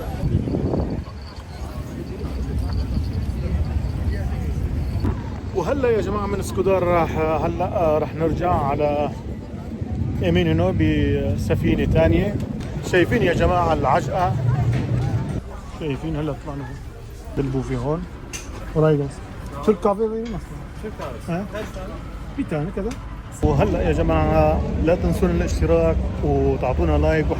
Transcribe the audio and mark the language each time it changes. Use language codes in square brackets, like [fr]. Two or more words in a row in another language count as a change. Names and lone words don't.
[ar] وهلا يا جماعة من سكودار راح نرجع على إمينونو بسفينة ثانية. شايفين يا جماعة العجقة، شايفين. هلا طلعنا بالبوفي هون. ورايقة [tr] Türk kahve verir misin? Türk kahvesi. Ha? Kaç tane? Bir tane كذا. [ar] وهلا يا جماعة لا تنسون الاشتراك وتعطونا لايك